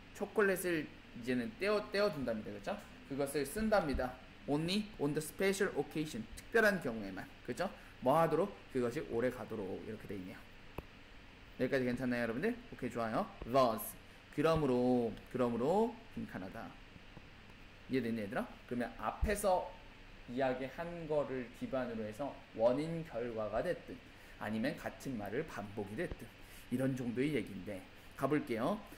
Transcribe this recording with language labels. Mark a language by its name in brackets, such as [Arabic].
[Korean] 초콜릿을 이제는 떼어둔답니다. 그렇죠? 그것을 쓴답니다. [English] Only on the special occasion. [Korean] 특별한 경우에만. 그렇죠? 뭐 하도록? 그것이 오래 가도록 이렇게 돼 있네요. 여기까지 괜찮나요, 여러분들? 오케이, 좋아요. [English] Thus. [Korean] 그러므로 빈칸하다. 이해됐니, 얘들아? 그러면 앞에서 이야기한 거를 기반으로 해서 원인 결과가 됐든 아니면 같은 말을 반복이 됐든 이런 정도의 얘기인데 가볼게요.